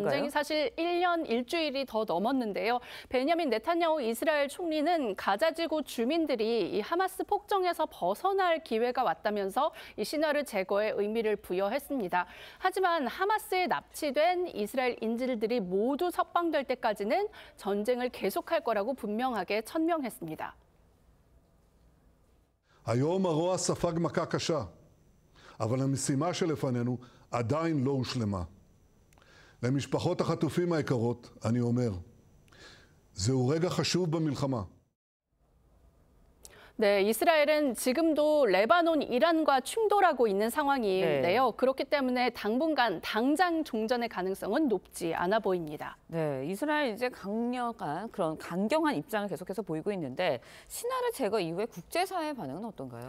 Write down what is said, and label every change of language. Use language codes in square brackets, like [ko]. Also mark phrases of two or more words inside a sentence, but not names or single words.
[ko] 전쟁이 사실 1년 일주일이 더 넘었는데요. 베냐민 네타냐후 이스라엘 총리는 가자지구 주민들이 이 하마스 폭정에서 벗어날 기회가 왔다면서 이 시나르 제거에 의미를 부여했습니다. 하지만 하마스에 납치된 이스라엘 인질들이 모두 석방될 때까지는 전쟁을 계속할 거라고 분명하게 천명했습니다. [he] היום הרוע ספג מכה קשה, אבל המשימה שלפנינו עדיין לא הושלמה. למשפחות החטופים היקרות, אני אומר, זהו רגע חשוב במלחמה. [ko] 네, 이스라엘은 지금도 레바논, 이란과 충돌하고 있는 상황인데요. 그렇기 때문에 당분간 당장 종전의 가능성은 높지 않아 보입니다. 네, 이스라엘 이제 강경한 입장을 계속해서 보이고 있는데 시나르 제거 이후에 국제사회 반응은 어떤가요?